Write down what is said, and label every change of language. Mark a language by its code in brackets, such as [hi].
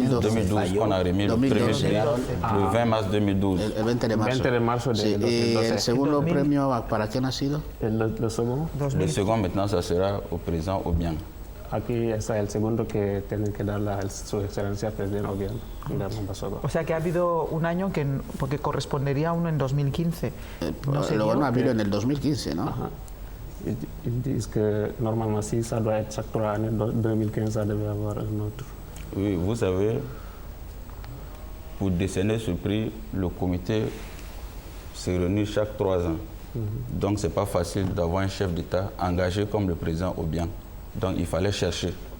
[fr] 2012, on a remis le premier prix le 20 mars 2012. [es] El 20 de marzo. 20 de marzo de 2012. ¿Y el segundo premio para quién ha sido? ¿El segundo? [fr] Le second maintenant, ça sera au président Obiang. [es] Aquí está el segundo que tienen que dar su excelencia presidente Obiang. O sea que ha habido un año que, porque correspondería a uno en 2015. Luego no ha habido en el 2015, ¿no? Ajá. [fr] Ils disent que normalement, si ça doit être chaque 3 années, 2015, ça devait avoir un autre. Oui, vous savez, pour décerner ce prix, le comité se réunit chaque 3 ans. Donc, ce n'est pas facile d'avoir un chef d'État engagé comme le président Obiang. Donc, il fallait chercher.